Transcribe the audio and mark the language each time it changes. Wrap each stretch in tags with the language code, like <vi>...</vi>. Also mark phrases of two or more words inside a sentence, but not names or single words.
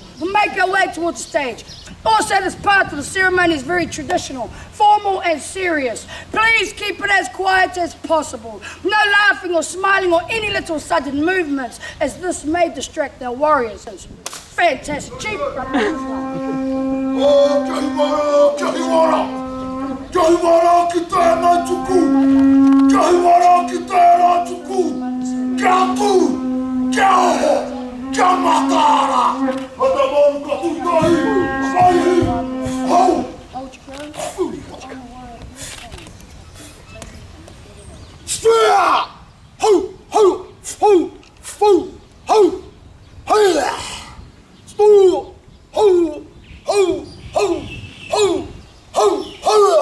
<en>We'll make our way towards the stage. Also, this part of the ceremony is very traditional, formal and serious. Please keep it as quiet as possible. No laughing or smiling or any little sudden movements, as this may distract our warriors. Fantastic, Chief.</en> <mi>Oh, Kahiwara, ki tēnā tuku. Kahiwara ki tēnā tuku. Kia tū, kia oho, kia matara. Hata mon ka tutai, waihi, hau. Sphere! Hau, hau, hau, hau, hau, hau. Spoo! Hau, hau, hau, hau, hau, hau.</mi>